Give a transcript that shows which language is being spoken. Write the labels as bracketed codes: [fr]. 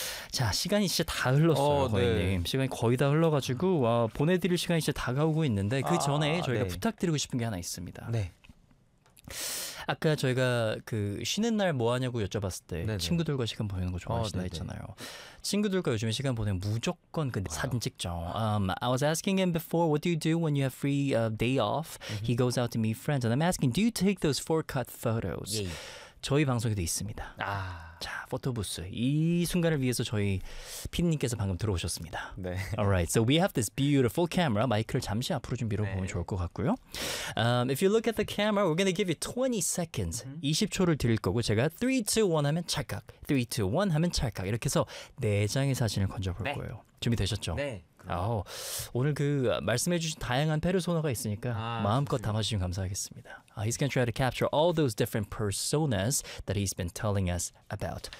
[ko] 자, 시간이 이제 다 흘렀어요, 고객님. 네. 시간이 거의 다 흘러가지고 보내드릴 시간이 이제 다가오고 있는데 그 전에 저희가 네. 부탁드리고 싶은 게 하나 있습니다. 네. 아까 저희가 그 쉬는 날 뭐 하냐고 여쭤봤을 때 네네. 친구들과 시간 보내는 거 좋아하신다 했잖아요. 친구들과 요즘에 시간 보내면 무조건 그 사진 찍죠. [en] I was asking him before, what do you do when you have free day off? Mm-hmm. He goes out to meet friends. And I'm asking, do you take those four cut photos? Yeah. [ko] 저희 방송에도 있습니다. 아. 자, 포토부스. 이 순간을 위해서 저희 피디님께서 방금 들어오셨습니다. 네. [en] Alright, so we have this beautiful camera. [ko] 마이크를 잠시 앞으로 좀 밀어보면 네. 좋을 것 같고요. [en] If you look at the camera, we're going to give you 20 seconds. Mm-hmm. [ko] 20초를 드릴 거고 제가 3, 2, 1 하면 찰칵, 3, 2, 1 하면 찰칵 이렇게 해서 네 장의 사진을 건져볼 네. 거예요. 준비되셨죠? 네. 아우, 오늘 그 말씀해주신 다양한 페르소나가 있으니까 마음껏 담아주시면 감사하겠습니다. [en] He's going to try to capture all those different personas that he's been telling us about.